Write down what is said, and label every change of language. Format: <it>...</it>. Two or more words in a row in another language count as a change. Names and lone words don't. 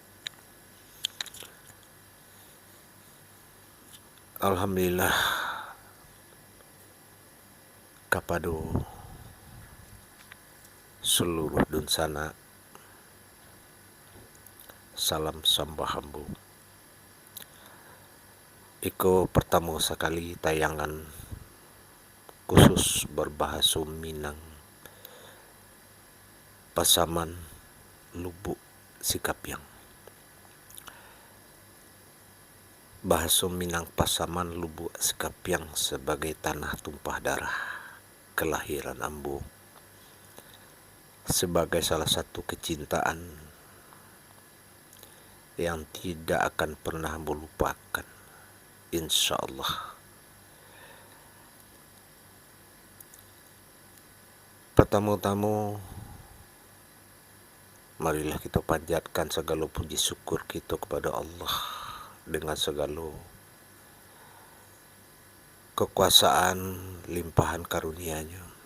<id>Alhamdulillah, kepada seluruh dunsana salam sembah hambu. Iko pertama sekali tayangan khusus berbahasa Minang, Pasaman, Lubuk, Sikapiang. Bahasa Minang Pasaman, Lubuk, Sikapiang sebagai tanah tumpah darah kelahiran ambu, sebagai salah satu kecintaan yang tidak akan pernah ambu lupakan,</id> <ar>إن شاء الله.</ar> <id>Pertama-tama, marilah kita panjatkan segala puji syukur kita kepada Allah dengan segala kekuasaan limpahan karunia-Nya.</id>